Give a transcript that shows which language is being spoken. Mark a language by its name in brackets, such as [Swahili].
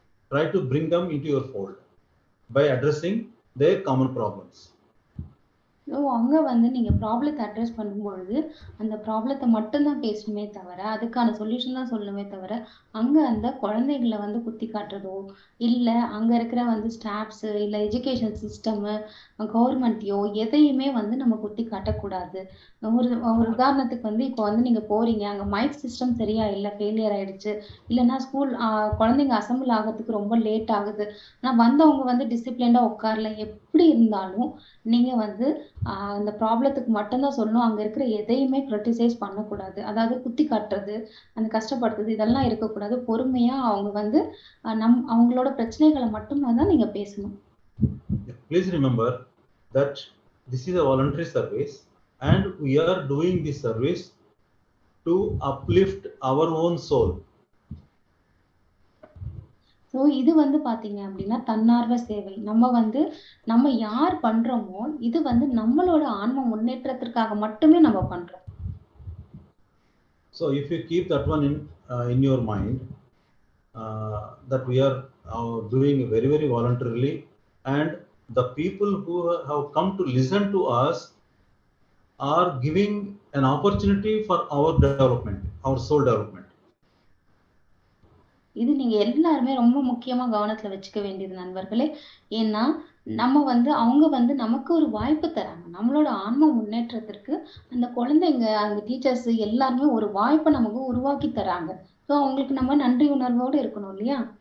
[English] Try to bring them into your fold by addressing their common problems. [Tamil] So அங்கே வந்து நீங்கள் ப்ராப்ளத்தை address பண்ணும்பொழுது அந்த ப்ராப்ளத்தை மட்டும்தான் பேசணுமே தவிர அதுக்கான சொல்யூஷன் தான் சொல்லணுமே தவிர அங்கே அந்த குழந்தைகளை வந்து குத்தி காட்டுறதோ இல்லை அங்கே இருக்கிற வந்து ஸ்டாஃப்ஸு இல்லை எஜுகேஷன் சிஸ்டமு கவர்மெண்ட்டையோ எதையுமே வந்து நம்ம குத்தி காட்டக்கூடாது. ஒரு உதாரணத்துக்கு வந்து இப்போ வந்து நீங்கள் போகிறீங்க, அங்கே மைக் சிஸ்டம் சரியா இல்லை, ஃபெயிலியர் ஆயிடுச்சு, இல்லைன்னா ஸ்கூல் குழந்தைங்க அசம்பிள் ஆகிறதுக்கு ரொம்ப லேட் ஆகுது, ஆனால் வந்தவங்க வந்து டிசிப்ளின்டாக உட்காரல, எப்படி இருந்தாலும் நீங்கள் வந்து அந்த ப்ராப்ளத்துக்கு மட்டும்தான் சொல்லணும். அங்க இருக்கிற எதையுமே கிரிட்டிசைஸ் பண்ணக்கூடாது. அதாவது குத்தி காட்டுறது, அந்த கஷ்டப்படுத்துறது இதெல்லாம் இருக்கக்கூடாது. பொறுமையா அவங்க வந்து அவங்களோட பிரச்சனைகளை மட்டும்தான் தான் நீங்க பேசணும். [English] Please remember that this is a voluntary service and we are doing this service to uplift our own soul. [Tamil] So இது வந்து பாத்தீங்க அப்படின்னா தன்னார்வ சேவை. நம்ம யார் பண்றோமோ இது வந்து நம்மளோட ஆன்ம முன்னேற்றத்திற்காக மட்டுமே நம்ம பண்றோம். [English] So if you keep that one in your mind, that we are doing very very voluntarily, and the people who have come to listen to us are giving an opportunity for our development, our soul development. [Tamil] இது நீங்க எல்லாருமே ரொம்ப முக்கியமா கவனத்துல வச்சுக்க வேண்டியது நண்பர்களே. ஏன்னா அவங்க வந்து நமக்கு ஒரு வாய்ப்பு தராங்க. நம்மளோட ஆன்ம முன்னேற்றத்திற்கு அந்த குழந்தைங்க, அந்த டீச்சர்ஸ் எல்லாருமே ஒரு வாய்ப்பை நமக்கு உருவாக்கி தராங்க. ஸோ அவங்களுக்கு நம்ம நன்றி உணர்வோடு இருக்கணும் இல்லையா?